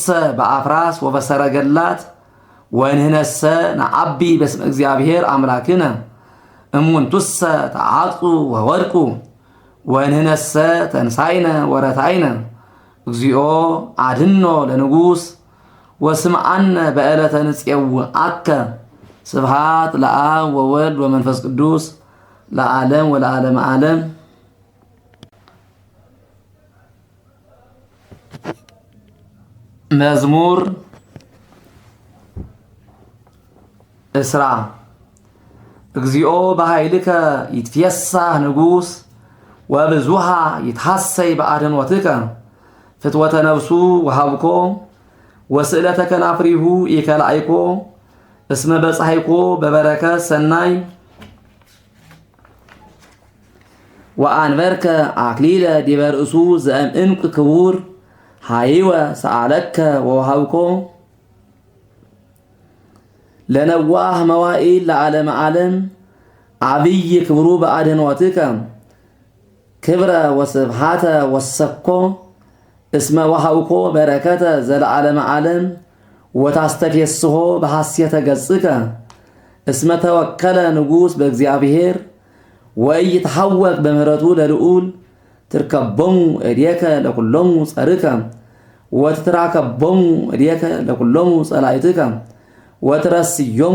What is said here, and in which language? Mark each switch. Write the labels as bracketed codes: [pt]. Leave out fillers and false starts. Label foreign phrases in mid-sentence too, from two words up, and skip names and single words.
[gez] በአፍራስ ወበሰረገላት ወንህነሰ ነዐቢ በስመ እግዚአብሔር አምላክነ እሙንቱሰ ተዓጽኡ ወወድቁ ወንህነሰ ተንሳይነ ወረታይነ እግዚኦ አድኅኖ ለንጉሥ ወስምዓነ በዕለተ ንፄውዐከ ስብሃት ለአብ ወወልድ ወመንፈስ ቅዱስ ለዓለም ወለዓለመ ዓለም። መዝሙር 20 እግዚኦ በኃይልከ ይትፌሳህ ንጉሥ ወብዙሃ ይትሐሰይ በአድኅኖትከ ፍትወተ ነፍሱ ወሃብኮ ወስእለተ ከናፍሪሁ ኢከላእኮ እስመ በፀሐይኮ በበረከት ሰናይ ወአንበርከ አክሊለ ዲበ ርእሱ ዘእምዕንቁ ክቡር ሃይወ ሰአለከ ወወሃብኮ ለነዋህ መዋኢል ለዓለመ ዓለም ዓብይ ክብሩ በአድኅኖትከ ክብረ ወስብሃተ ወሰኮ እስመ ወሃብኮ በረከተ ዘለዓለመ ዓለም ወታስተፌስሖ በሐሴተ ገጽከ እስመ ተወከለ ንጉሥ በእግዚአብሔር ወኢይትሐወክ በምህረቱ ለልዑል ትርከቦሙ እዴከ ለኵሎሙ ጸርከ ወትትራከቦሙ እዴከ ለኵሎሙ ጸላእትከ ወትረስዮሙ